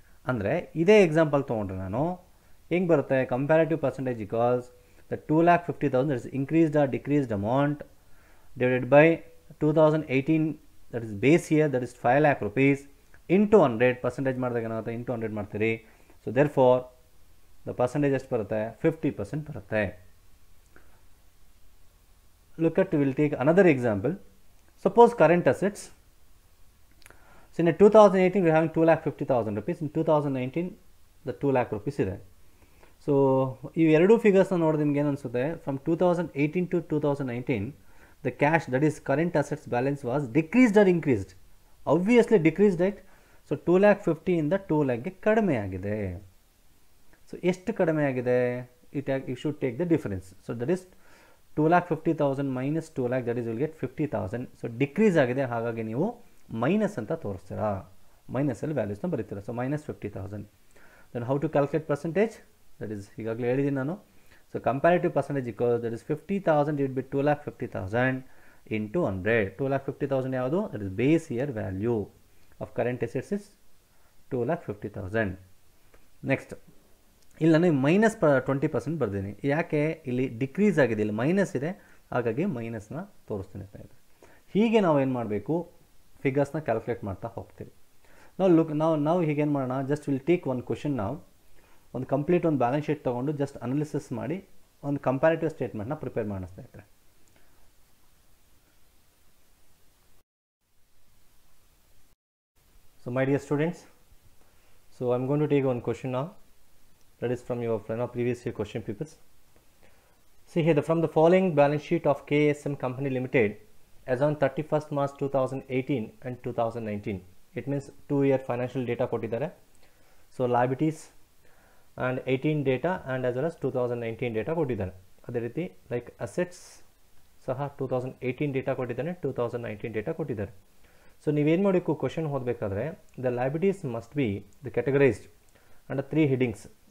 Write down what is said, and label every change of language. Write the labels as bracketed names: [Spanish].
[Kannada] ಅಂದರೆ ಇದೇ ಎಕ್ಸಾಂಪಲ್ ತೊಗೊಂಡ್ರೆ ನಾನು ಹೆಂಗೆ ಬರುತ್ತೆ, [English] comparative percentage equals the 2,50,000 that is increased or decreased amount divided by 2018 that is base year that is 5 lakh rupees into 100 percentage [Kannada] ಮಾಡಿದಾಗ ಏನಾಗುತ್ತೆ, [English] into 100 [Kannada] ಮಾಡ್ತೀರಿ. [English] so therefore the percentage [Kannada] ಎಷ್ಟು ಬರುತ್ತೆ, [English] 50% [Kannada] ಬರುತ್ತೆ. [English] Look at, we will take another example. Suppose current assets, so in 2018 we are having 2,50,000 rupees, in 2019 the 2 lakh rupees ಇದೆ. [Kannada] So ಈ ಎರಡು ಫಿಗರ್ಸ್ನ ನೋಡಿದ್ರೆ ನಿಮ್ಗೆ ಏನು ಅನಿಸುತ್ತೆ, [English] From 2018 to 2019 the cash that is current assets balance was decreased or increased? Obviously decreased, right? [Kannada] So 2,50,000 ಇಂದ 2 lakh ಕಡಿಮೆ ಆಗಿದೆ. ಸೊ ಎಷ್ಟು ಕಡಿಮೆ ಆಗಿದೆ, [English] you should take the difference. So that is 2,50,000 minus 2 lakh, that is you will get 50,000. [Kannada] So decrease ಆಗಿದೆ, ಹಾಗಾಗಿ ನೀವು minus ಅಂತ ತೋರಿಸ್ತೀರಾ, ಮೈನಸಲ್ಲಿ ವ್ಯಾಲ್ಯೂಸ್ನ ಬರೀತೀರಾ. So minus 50,000. [English] then how to calculate percentage, that is [Kannada] ಈಗಾಗಲೇ ಹೇಳಿದ್ದೀನಿ ನಾನು. [English] So comparative percentage equals that is 50,000 divided by 2,50,000 into 100. 2,50,000 [Kannada] ಯಾವುದು, [English] that is base year value of current assets is 2,50,000. [Kannada] Next ಇಲ್ಲಿ ನಾನು ಮೈನಸ್ 20% ಬರ್ತೀನಿ. ಯಾಕೆ, ಇಲ್ಲಿ ಡಿಕ್ರೀಸ್ ಆಗಿದೆ, ಇಲ್ಲಿ ಮೈನಸ್ ಇದೆ, ಹಾಗಾಗಿ ಮೈನಸ್ನ ತೋರಿಸ್ತೀನಿ ಸ್ನೇಹಿತರೆ. ಹೀಗೆ ನಾವು ಏನು ಮಾಡಬೇಕು, ಫಿಗರ್ಸ್ನ ಕ್ಯಾಲ್ಕುಲೇಟ್ ಮಾಡ್ತಾ ಹೋಗ್ತೀವಿ. ನಾವು ಹೀಗೇನು ಮಾಡೋಣ, [English] Just will take one question. [Kannada] ನಾವು ಒಂದು ಕಂಪ್ಲೀಟ್ ಒಂದು ಬ್ಯಾಲೆನ್ಸ್ ಶೀಟ್ ತೊಗೊಂಡು ಜಸ್ಟ್ ಅನಾಲಿಸಿಸ್ ಮಾಡಿ ಒಂದು ಕಂಪ್ಯಾರಿಟಿವ್ ಸ್ಟೇಟ್ಮೆಂಟ್ನ ಪ್ರಿಪೇರ್ ಮಾಡೋಣ ಸ್ನೇಹಿತರೆ. [English] So my dear students, so I am going to take one question now, that is from your previous year question papers. See here, from the following balance sheet of KSM Company Limited as on 31st March 2018 and 2019, it means 2-year financial data [Kannada] ಕೊಟ್ಟಿದ್ದಾರೆ. [English] so liabilities and 18 data and as well as 2019 data [Kannada] ಕೊಟ್ಟಿದ್ದಾನೆ. ಅದೇ ರೀತಿ like assets ಸಹ 2018 data ಕೊಟ್ಟಿದ್ದಾನೆ, 2019 data ಕೊಟ್ಟಿದ್ದಾರೆ. So ನೀವೇನು ಮಾಡಬೇಕು, question ಓದಬೇಕಾದ್ರೆ [English] The liabilities must be the categorized under 3 headings.